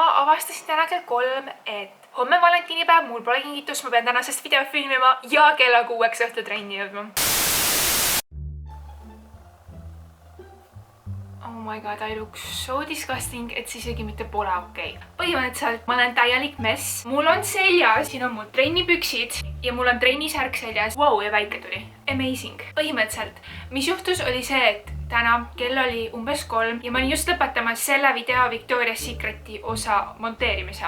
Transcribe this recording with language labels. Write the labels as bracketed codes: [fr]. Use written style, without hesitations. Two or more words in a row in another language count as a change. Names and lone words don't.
[et] avastasin täna kell 3, et homme valentiinipäev, mul pole kingitus, ma pean tänasest videot filmima ja kella 6 õhtul trenni jõudma. [en] Oh my god, I look so disgusting, [et] et see isegi mitte pole okei. Põhimõtteliselt ma olen täielik mess. Mul on seljas, siin on mul trennipüksid ja mul on trennisärk seljas. Wow, ja päike tuli. Amazing. Põhimõtteliselt, mis juhtus oli see, et täna kell oli umbes 3 ja ma olin just lõpetamas selle video Victoria's Secreti osa monteerimise.